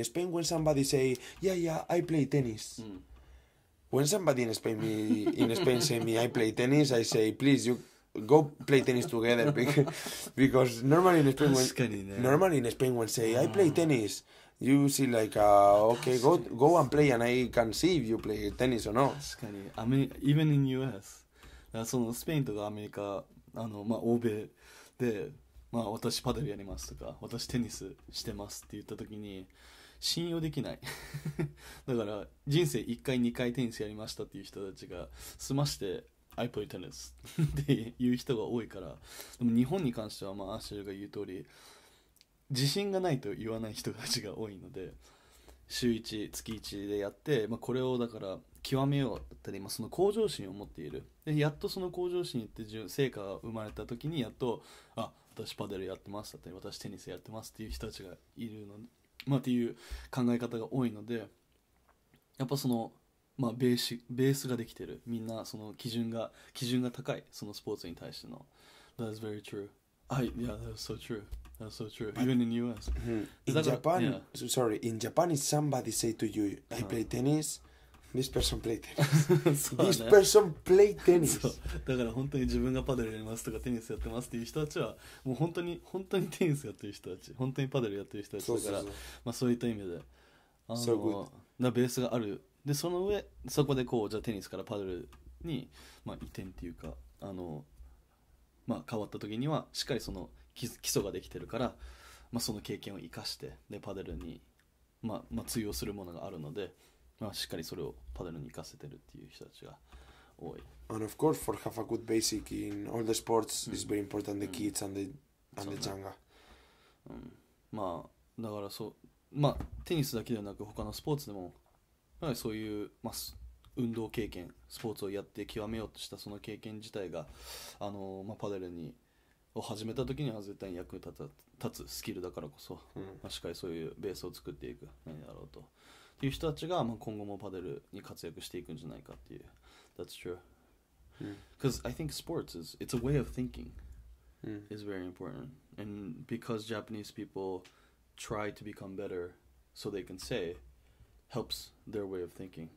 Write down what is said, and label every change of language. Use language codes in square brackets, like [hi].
[en] In Spain, when somebody say, yeah, I play tennis, when somebody in Spain say me I play tennis, I say, please, you go play tennis together, because normally in Spain when say I play tennis, you see like okay, go and play, and I can see if you play tennis or not. [ja] 確かに [en] even in US [ja] そのスペインとかアメリカ欧米で、私パデルやりますとか私テニスしてますって言った時に信用できないだから人生1回2回テニスやりましたっていう人たちが済まして [en] I play tennis [ja] っていう人が多いから。でも日本に関してはアシェルが言う通り自信がないと言わない人たちが多いので、週1月1でやって、これをだから極めようだったり、その向上心を持っている。でやっとその向上心って成果が生まれた時にやっと私パデルやってますだったり私テニスやってますっていう人たちがいるの、っていう考え方が多いので、やっぱそのベースができてる。みんなその基準が高い、そのスポーツに対しての。 [en] That is very true. Yeah, that's so true. That's so true. Even in US. In Japan, in Japan, if somebody say to you, I play tennis, this person play tennis. This person play tennis. [ja] だから本当に自分がパデルやりますとかテニスやってますっていう人たちはもう本当にテニスやってる人たち、本当にパデルやってる人たちだから、そういった意味でベースがある。でその上そこでこうじゃあテニスからパデルに移転っていうか変わった時にはしっかりその基礎ができてるから、その経験を生かしてでパデルに通用するものがあるので、しっかりそれをパデルに生かせてるっていう人たちが多い。 [en] And of course, for have a good basic in all the sports is very important. The kids and the younger. [ja] だからテニスだけではなく他のスポーツでもそういう、運動経験スポーツをやって極めようとしたその経験自体がパデルを始めた時には絶対に役に立つスキルだからこそ、しっかりそういうベースを作っていく何だろうとっていう人たちが、今後もパデルに活躍していくんじゃないかっていう。 [en] That's true. Because I think sports it's a way of thinking is very important, and because Japanese people try to become better so they can say helps their way of thinking.